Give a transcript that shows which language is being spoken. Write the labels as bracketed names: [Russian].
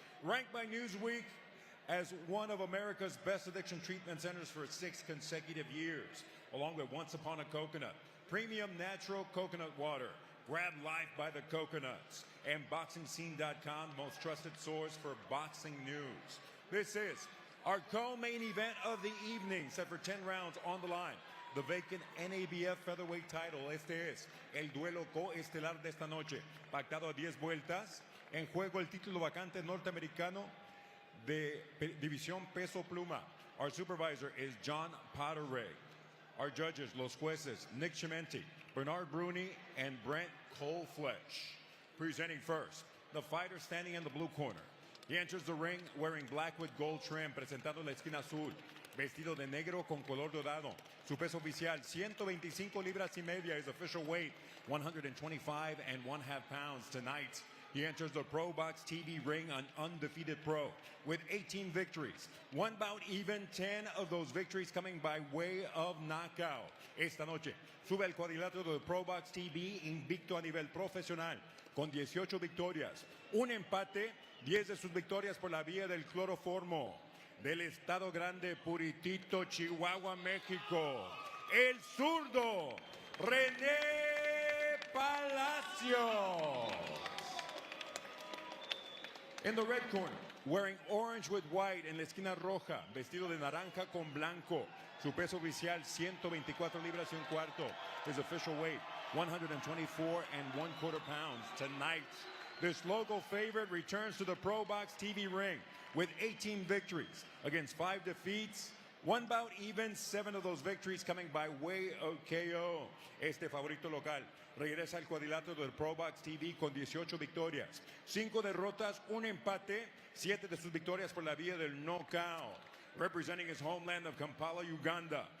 [English] Ranked by Newsweek as one of America's best addiction treatment centers for 6 consecutive years, along with Once Upon a Coconut, premium natural coconut water, Grab Life by the Coconuts, and BoxingScene.com, the most trusted source for boxing news. This is our co-main event of the evening, set for 10 rounds on the line. The vacant NABF featherweight title. [Spanish] Este es el duelo coestelar de esta noche, pactado a 10 vueltas. En juego el título vacante norteamericano de División Peso Pluma. [English] Our supervisor is John Potteray. Our judges, [Spanish] los jueces, [English] Nick Chimenti, Bernard Bruni, and Brent Coleflesh. Presenting first, the fighter standing in the blue corner. He enters the ring wearing black with gold trim, [Spanish] presentando la esquina azul, vestido de negro con color dorado. Su peso oficial, 125 libras y media. [English] His official weight, 125 and 1/2 pounds. Tonight, he enters the PROBOXTV ring, an undefeated pro with 18 victories. One bout even, 10 of those victories coming by way of knockout. [Spanish] Esta noche, sube el cuadrilátero de PROBOXTV invicto a nivel profesional, con 18 victorias, un empate, 10 de sus victorias por la vía del cloroformo. Del Estado Grande, Puritito, Chihuahua, México, el zurdo, René Palacios. [English] In the red corner, wearing orange with white [Spanish] en la esquina roja, vestido de naranja con blanco. Su peso oficial, 124 libras y un cuarto. [English] His official weight, 124 and 1/4 pounds. Tonight, this local favorite returns to the PROBOXTV ring with 18 victories against 5 defeats. One bout even, 7 of those victories coming by way of KO. Este favorito local regresa al cuadrilátero del PROBOXTV con 18 victorias, 5 derrotas, un empate, 7 de sus victorias por la vía del knockout. Representing his homeland of Kampala, Uganda.